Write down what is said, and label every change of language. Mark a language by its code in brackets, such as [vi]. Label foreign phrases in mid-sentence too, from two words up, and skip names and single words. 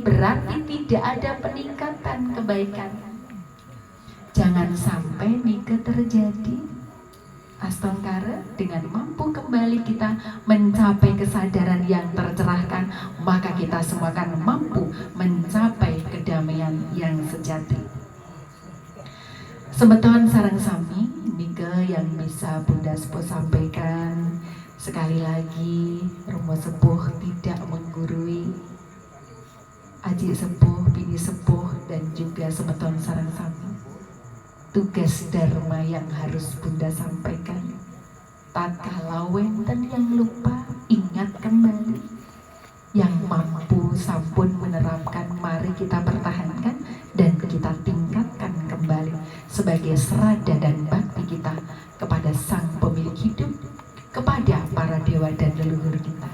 [id] Berarti tidak ada peningkatan kebaikan. Jangan sampai nika terjadi. Astangkara, dengan mampu kembali kita mencapai kesadaran yang tercerahkan, maka kita semua akan mampu mencapai kedamaian yang sejati. [ban] Semeton sareng sami, nika yang bisa Bunda Sepuh sampaikan. [id] Sekali lagi, Romo Sepuh tidak menggurui, Aji Sepuh, Bini Sepuh, dan juga [ban] semeton sareng sami. [id] Tugas dharma yang harus Bunda sampaikan, tatkala wenten yang lupa, ingat kembali. Yang mampu sampun menerapkan, mari kita pertahankan dan kita tingkatkan kembali sebagai serada dan bakti kita kepada Sang Pemilik hidup, kepada para dewa dan leluhur kita.